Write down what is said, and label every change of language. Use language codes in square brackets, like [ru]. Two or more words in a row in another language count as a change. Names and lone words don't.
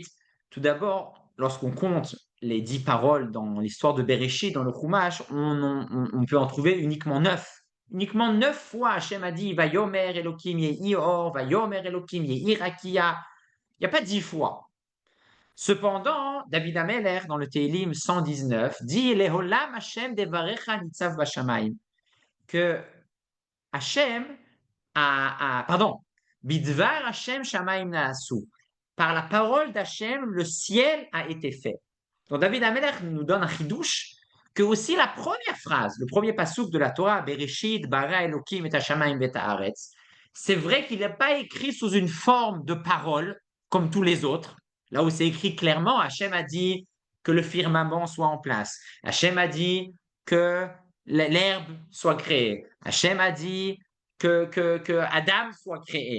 [fr] Tout d'abord, lorsqu'on compte les 10 paroles dans l'histoire de Bereshit, dans le Chumash, on peut en trouver uniquement 9. Uniquement 9 fois, Hachem a dit [he] ויאמר אלהים יהי אור, ויאמר אלהים יהי רקיע. [fr] Il n'y a pas 10 fois. Cependant, David Ameller, dans le Télim 119, dit [he] לעולם השם דברך נצב בשמים, [fr] que Hashem pardon, [he] בדבר השם שמים נעשו, [fr] par la parole d'Hashem, le ciel a été fait. Donc David Ameller nous donne un chidouche que aussi la première phrase, le premier passouk de la Torah, [he] בראשית ברא אלקים את השמים את הארץ, [fr] c'est vrai qu'il n'est pas écrit sous une forme de parole comme tous les autres. Là où c'est écrit clairement, Hachem a dit que le firmament soit en place. Hachem a dit que l'herbe soit créée. Hachem a dit que Adam soit créé.